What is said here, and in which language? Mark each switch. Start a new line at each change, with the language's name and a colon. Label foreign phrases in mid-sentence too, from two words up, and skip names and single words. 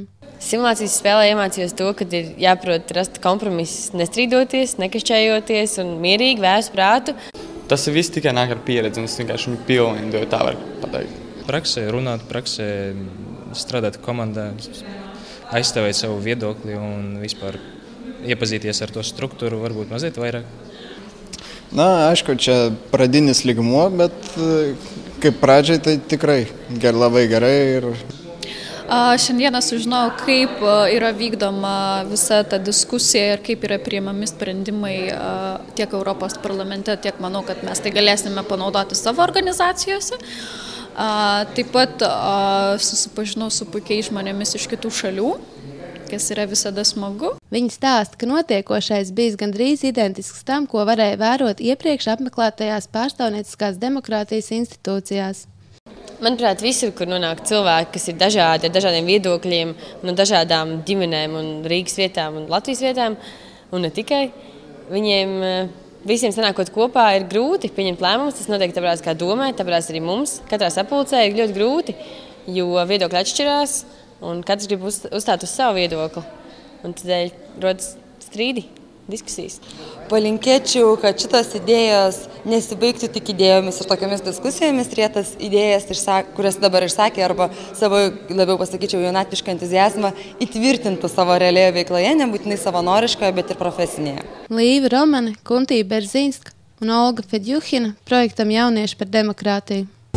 Latvian: Simulācijas spēlē iemācījos to, ka ir jāprot rast kompromisus, nestrīdoties, nekašķējoties un mierīgi vērst prātu. Tas viss tikai nāk ar pieredzi, un es vienkārši viņu pilnīgi tā var pateikt. Praksē runāt, praksē strādāt komandā, aizstāvēt savu viedokli un vispār iepazīties ar to struktūru, varbūt mazliet vairāk.
Lithuanian: Aišku, čia pradinis lygmuo, bet kaip pradžiai tai tikrai labai gerai. Šiandieną sužinojau, kaip yra vykdoma visa ta diskusija ir kaip yra priimami sprendimai tiek Europos parlamente, tiek manau, kad mes tai galėsime panaudoti savo organizacijose. Taip pat susipažinau su puikiais žmonėmis iš kitų šalių, kas yra visada smagu.
Latvian: Viņi stāsta, ka notiekošais bijis gandrīz identisks tam, ko varēja vērot iepriekš apmeklētajās pārstāvnieciskās demokrātijas institūcijās. Manuprāt, visur, kur nonāk cilvēki, kas ir dažādi, ar dažādiem viedokļiem, no dažādām ģimenēm un Rīgas vietām un Latvijas vietām, un ne tikai, viņiem visiem sanākot kopā ir grūti pieņemt lēmumus. Tas notiek tāpēc, kā domāju, tāpēc arī mums katrā sapulcē ir ļoti grūti, jo viedokļi atšķirās un katrs grib uzstāt uz savu viedokli. Un tādēļ rodas strīdi, diskusijas.
Lithuanian: Palinkėčiau, kad šitos idėjos nesibaigtų tik idėjomis ir tokiamis diskusijomis, ir tas idėjas, kurias dabar išsakė, arba savo, labiau pasakyčiau, jaunatvišką entuziazmą įtvirtintų savo realioje veikloje, nebūtinai savanoriškoje, bet ir profesinėje.
Latvian: Līva Romane, Kuntija Berzīnska un Olga Fedjuhina projektam Jaunieši par demokrātiju.